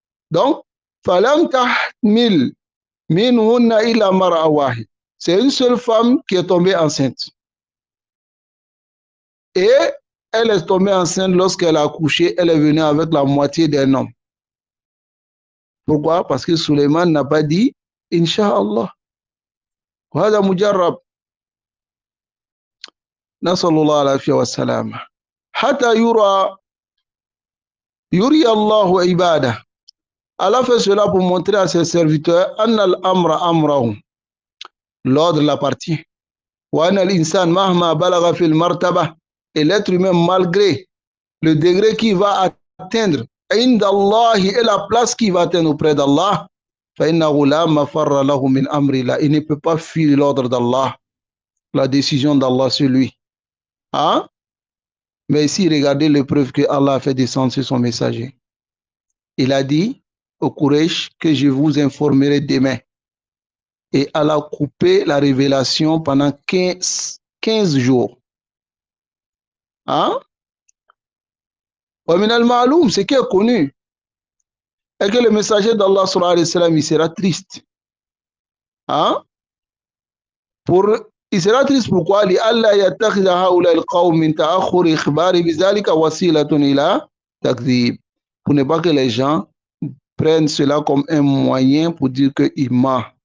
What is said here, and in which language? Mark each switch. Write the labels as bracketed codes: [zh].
[fr] Donc [ar] falam tahmil minhunna illa mar'a wahid, [fr] c'est une seule femme qui est tombée enceinte, et elle est tombée enceinte lorsqu'elle a accouché, elle est venue avec la moitié d'un homme. Pourquoi? Parce que Suleiman n'a pas dit insha'Allah. [ar] وهذا مجرب. نسأل الله العافية والسلامة. حتى يري الله عباده. [fr] Allah fait cela pour montrer à ses serviteurs [ar] أن الأمر أمره, [fr] l'ordre l'appartient. [ar] وأن الإنسان مهما بلغ في المرتبة, [fr] et l'être humain malgré le degré qu'il va atteindre [ar] عند الله, [fr] et la place qu'il va atteindre auprès d'Allah, [ar] فإنه لا مفر له من أمر الله, [fr] il ne peut pas fuir l'ordre d'Allah, la décision d'Allah sur lui. Hein? Mais ici, regardez l'épreuve que Allah a fait descendre sur son messager. Il a dit au Quraysh que je vous informerai demain. Et Allah a coupé la révélation pendant 15 jours. Hein? [ar] ومن المعلوم, [fr] ce qui est connu, est que le messager d'Allah [ar] sallallahu alayhi wa sallam, [fr] il sera triste. Hein? Il sera triste pourquoi? [ar] لئلا يتخذ هؤلاء القوم من تأخر إخبار بذلك وسيلة إلى تكذيب. [fr] Pour ne pas que les gens prennent cela comme un moyen pour dire qu'il ment.